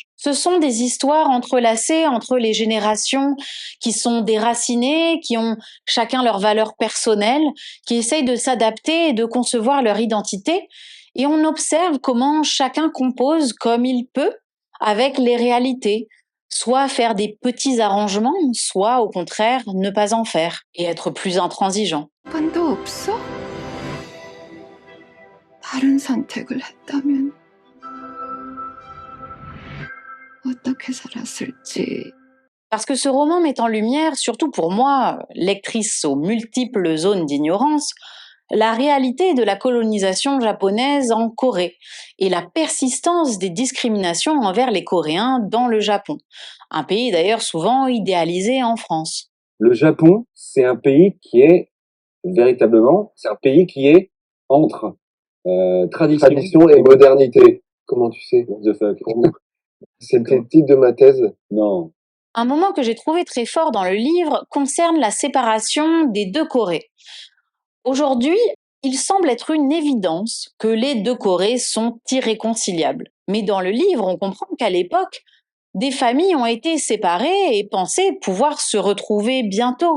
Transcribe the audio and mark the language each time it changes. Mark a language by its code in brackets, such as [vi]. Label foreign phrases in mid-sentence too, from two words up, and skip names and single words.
[fr] Ce sont des histoires entrelacées entre les générations qui sont déracinées, qui ont chacun leur valeur personnelle, qui essayent de s'adapter et de concevoir leur identité, et on observe comment chacun compose comme il peut avec les réalités, soit faire des petits arrangements, soit au contraire ne pas en faire et être plus intransigeant. [ko] 반도 없어? 다른 선택을 했다면 어떻게 살았을지. [fr] Parce que ce roman met en lumière, surtout pour moi, lectrice aux multiples zones d'ignorance, la réalité de la colonisation japonaise en Corée et la persistance des discriminations envers les Coréens dans le Japon, un pays d'ailleurs souvent idéalisé en France. Le Japon, c'est un pays qui est véritablement, c'est un pays qui est entre tradition et modernité. Comment tu sais? [en] What the fuck? [fr] C'était le titre de ma thèse. Non. Un moment que j'ai trouvé très fort dans le livre concerne la séparation des deux Corées. Aujourd'hui, il semble être une évidence que les deux Corées sont irréconciliables. Mais dans le livre, on comprend qu'à l'époque, des familles ont été séparées et pensaient pouvoir se retrouver bientôt.